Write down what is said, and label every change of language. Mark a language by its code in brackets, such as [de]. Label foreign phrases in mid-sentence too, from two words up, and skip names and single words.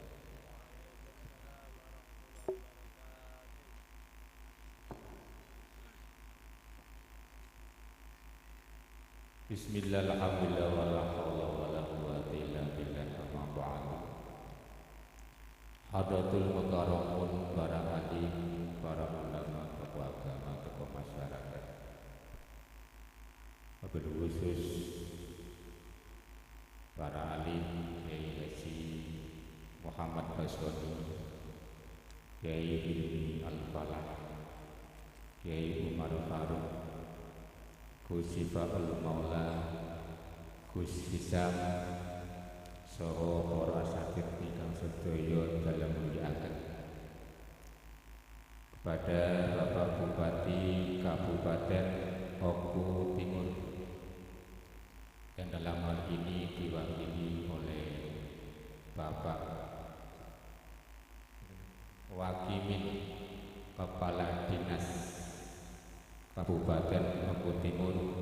[ar] بسم الله، الحمد لله، ولا حول ولا قوة إلا بالله، أما بعد. حضرات المكرمون, [jv] para alim, para ulama, tokoh agama, tokoh masyarakat, [ar] وبالخصوص [jv] para alim Kiai Haji Muhammad Basoni, Kiai Hilmi Al Falah, Kiai Umar Faruk, Gus Syifaul Maula, Gus Hisam, saha para asatidz ingkang sedaya dalam muliakan, [id] kepada Bapak Bupati Kabupaten Oku Timur yang dalam hal ini diwakili oleh Bapak Wakimin Kepala Dinas Kabupaten Oku Timur,